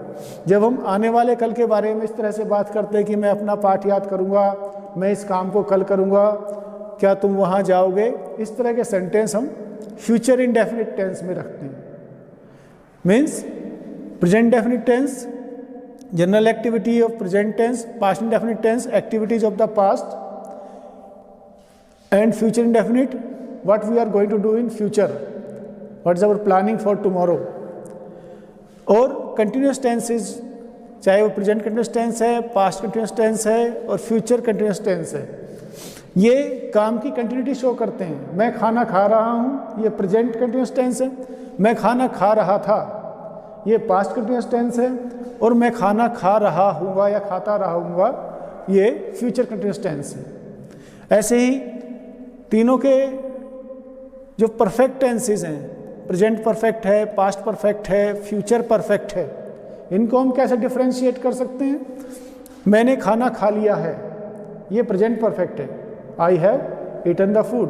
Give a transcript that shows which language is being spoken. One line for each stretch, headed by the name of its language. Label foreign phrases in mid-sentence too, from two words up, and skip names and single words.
Hindi: जब हम आने वाले कल के बारे में इस तरह से बात करते हैं कि मैं अपना पाठ याद करूँगा, मैं इस काम को कल करूँगा, क्या तुम वहाँ जाओगे, इस तरह के सेंटेंस हम
English: future indefinite tense
Hindi: में रखते हैं।
English: means present indefinite tense general activity of present tense, past indefinite tense activities of the past, and future indefinite what we are going to do in future, what is our planning for tomorrow। और continuous tenses,
Hindi: चाहे वो
English: present continuous tense
Hindi: है,
English: past continuous tense
Hindi: है और
English: future continuous tense
Hindi: है, ये काम की continuity शो करते हैं। मैं खाना खा रहा हूँ, ये
English: present continuous tense
Hindi: है। मैं खाना खा रहा था, ये
English: past continuous tense
Hindi: है। और मैं खाना खा रहा हूँगा या खाता रहूँगा, ये
English: future continuous tense
Hindi: है। ऐसे ही तीनों के जो
English: perfect tenses
Hindi: हैं,
English: present perfect
Hindi: है,
English: past perfect
Hindi: है,
English: future perfect
Hindi: है, इनको हम कैसे डिफरेंशिएट कर सकते हैं? मैंने खाना खा लिया है, ये
English: present perfect
Hindi: है,
English: I have eaten the food.